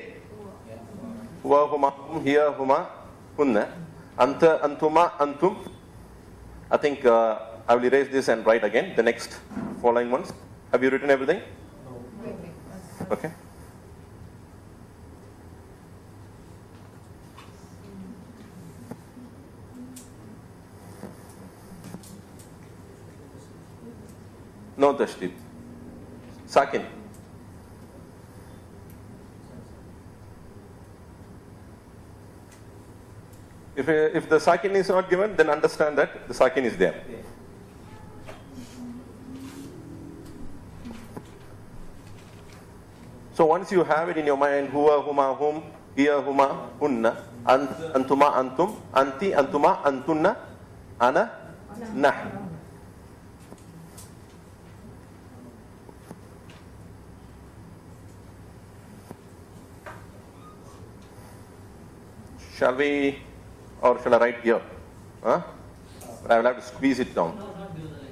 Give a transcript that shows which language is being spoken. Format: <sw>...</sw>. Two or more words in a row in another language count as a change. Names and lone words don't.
<ar>هو، هما، هم، هي، هما, hunna. أنت، أنتما، أنتم.</ar> <en>I think I will erase this and write again the next following ones. Have you written everything? Okay. No tashdid. Sakin. If the sakin is not given, then understand that the sakin is there. So once you have it in your mind,</en> <ar>هو، هما، هم، هي، هما, هن، أنتما، أنتم، أنتِ، أنتما، أنتن، أنا، نحن.</ar> <en>Shall we, or shall I write here? Huh? But I will have to squeeze it down. No, not below the line.</en>